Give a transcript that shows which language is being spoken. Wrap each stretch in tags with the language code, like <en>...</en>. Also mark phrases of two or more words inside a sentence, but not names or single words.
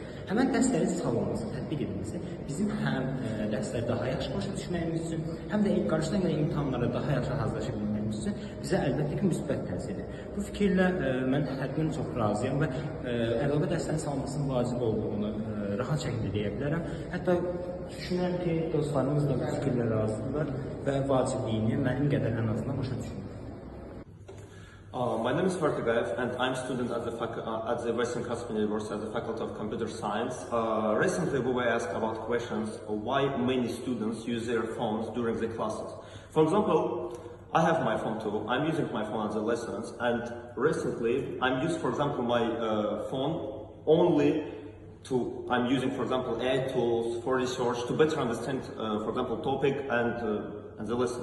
<az>Həmən dərslərin salınması, tətbiq edilməsi bizim həm dərsləri daha yaxşı başa düşməyimiz üçün, həm də qarşıdan gələn imtahanlara daha yaxşı hazırlaşa bilməyimiz üçün bizə əlbəttə ki, müsbət təsir edir. Bu fikirlə mən həddən çox razıyam və əlavə dərslərin salınmasının vacib olduğunu rahat şəkildə deyə bilərəm. Hətta düşünürəm ki, dostlarımız da bu fikirlə razıdırlar və vacibliyini mənim qədər ən azından başa düşürlər.</az> <en>My name is Fark Agaev and I'm a student at the Western Caspian University at the Faculty of Computer Science. Recently we were asked about questions of why many students use their phones during the classes. For example, I have my phone too. I'm using my phone at the lessons and recently I'm using, for example, my phone only I'm using, for example, AI tools for research to better understand, for example, topic and the lesson.</en>